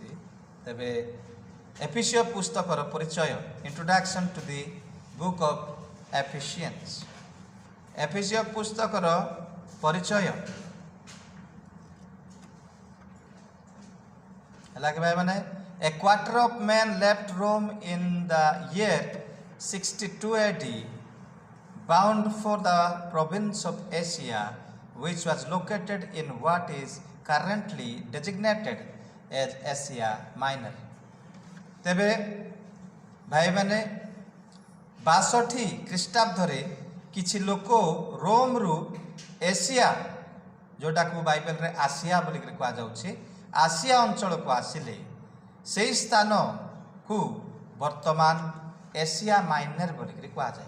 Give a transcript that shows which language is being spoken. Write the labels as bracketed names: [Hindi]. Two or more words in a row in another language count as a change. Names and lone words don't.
[Odia] ତେବେ ଏଫେସିୟ ପୁସ୍ତକର ପରିଚୟ, [English] Introduction to the Book of Ephesians. [Odia] ଏଫେସିୟ ପୁସ୍ତକର ପରିଚୟ ହେଲା କି ଭାଇ ମାନେ, [English] a quarter of men left Rome in the year 62 AD, bound for the province of Asia, which was located in what is currently designated as Asia Minor. [Odia] ତେବେ ଭାଇମାନେ 62 ଖ୍ରୀଷ୍ଟାବ୍ଦରେ କିଛି ଲୋକ ରୋମରୁ ଏସିଆ, ଯେଉଁଟାକୁ ବାଇବେଲରେ ଆସିଆ ବୋଲିକରି କୁହାଯାଉଛି, ଆସିଆ ଅଞ୍ଚଳକୁ ଆସିଲେ। ସେହି ସ୍ଥାନକୁ ବର୍ତ୍ତମାନ ଏସିଆ ମାଇନର ବୋଲିକରି କୁହାଯାଏ।